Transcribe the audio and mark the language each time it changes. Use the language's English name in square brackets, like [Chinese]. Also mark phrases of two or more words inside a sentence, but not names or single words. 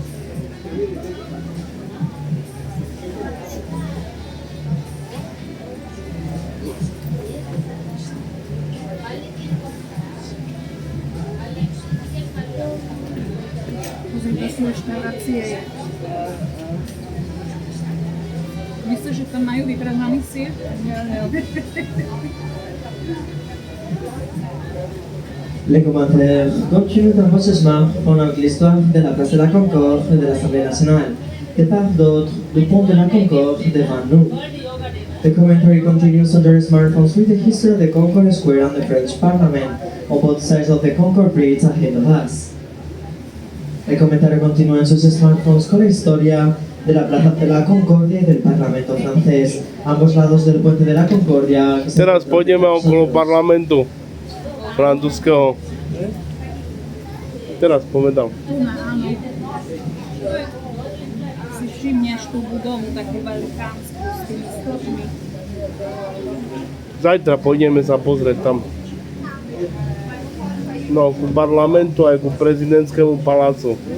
[Slovak] Pozrite si reštaurácie. Myslíš, že tam majú vybraný sír? [French] Les commentaires continuent d'enregistrement pendant l'histoire de la place de la Concorde et de l'Assemblée nationale, de part d'autre du pont de la Concorde devant nous. [English] The commentary continues on their smartphones with the history of the Concorde Square and the French Parliament on both sides of the Concorde Bridge ahead of us. [Spanish] El comentario continúa en sus smartphones con la historia de la Plaza de la Concordia y del Parlamento francés, ambos lados del puente de la Concordia. [Slovak] Teraz pôjdeme okolo parlamentu francúzskeho. Teraz povedal. Áno. Si všimneš tú budovu, takú velikánsku s tými stropmi. Zajtra pôjdeme sa pozrieť tam. No, ku parlamentu aj ku prezidentskému palácu.